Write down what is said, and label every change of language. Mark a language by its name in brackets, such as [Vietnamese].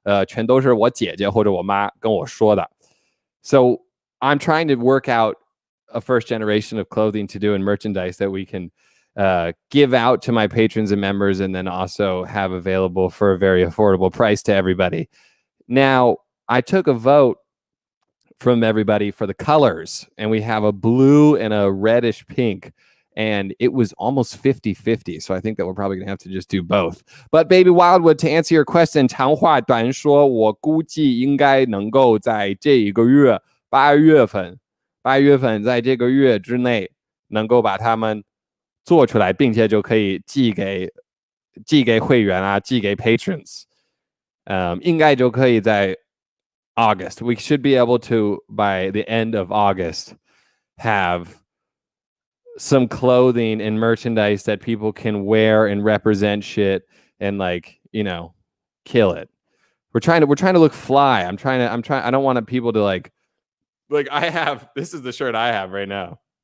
[Chinese] 全都是我姐姐或者我妈跟我说的。 [English] So I'm trying to work out a first generation of clothing to do in merchandise that we can give out to my patrons and members, and then also have available for a very affordable price to everybody. Now, I took a vote from everybody for the colors, and we have a blue and a reddish pink, and it was almost 50-50. So I think that we're probably going to have to just do both. But Baby Wildwood, to answer your question, [Chinese] 长话短说，我估计应该能够在这一个月8月份在这个月之内能够把它们做出来，并且就可以寄给会员啊，寄给 patrons。应该就可以在 August. [English] We should be able to, by the end of August, have some clothing and merchandise that people can wear and represent shit and, like, you know, kill it. We're trying to look fly. I'm trying. I don't want people to like I have, this is the shirt I have right now.